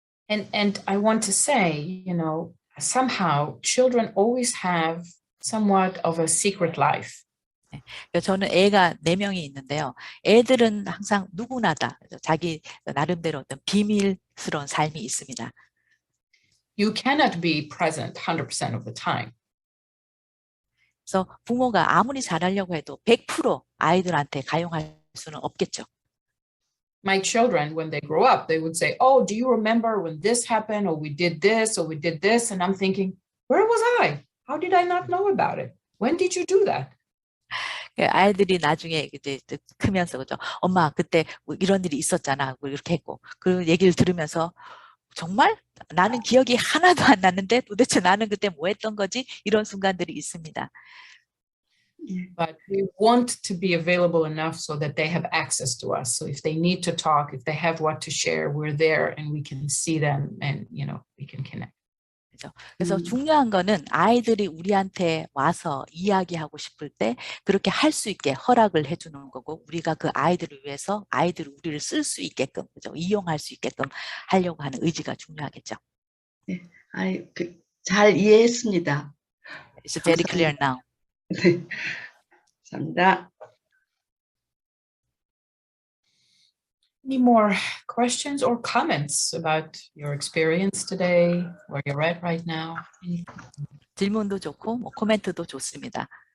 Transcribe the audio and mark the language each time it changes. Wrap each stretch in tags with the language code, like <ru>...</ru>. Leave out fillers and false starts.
<en>And I want to say, somehow children always have somewhat of a secret life.</en> <ko>저는 애가 4명이 있는데요. 애들은 항상 누구나 다 자기 나름대로 어떤 비밀스러운 삶이 있습니다.</ko> <en>You cannot be present 100% of the time.</en> <ko>그래서 부모가 아무리 잘하려고 해도 100% 아이들한테 가용할 수는 없겠죠.</ko> <en>My children, when they grow up, they would say, "Oh, do you remember when this happened, or we did this, or we did this?" And I'm thinking, where was I? How did I not know about it? When did you do that?</en> <ko>아이들이 나중에 이제 크면서 그죠? 엄마 그때 뭐 이런 일이 있었잖아. 이렇게 했고 그 얘기를 들으면서 정말 나는 기억이 하나도 안 나는데 도대체 나는 그때 뭐 했던 거지? 이런 순간들이 있습니다.</ko> <en>But we want to be available enough so that they have access to us. So if they need to talk, if they have what to share, we're there and we can see them and, we can connect.</en> <ko>그래서 중요한 거는 아이들이 우리한테 와서 이야기하고 싶을 때 그렇게 할 수 있게 허락을 해주는 거고 우리가 그 아이들을 위해서 아이들이 우리를 쓸 수 있게끔 그죠? 이용할 수 있게끔 하려고 하는 의지가 중요하겠죠. 네, 잘 이해했습니다.</ko> <en>It's very clear now.</en> <ko>네, 감사합니다.</ko> <en>Any more questions or comments about your experience today, where you're at right now?</en> <ko>질문도 좋고 뭐 코멘트도 좋습니다.</ko>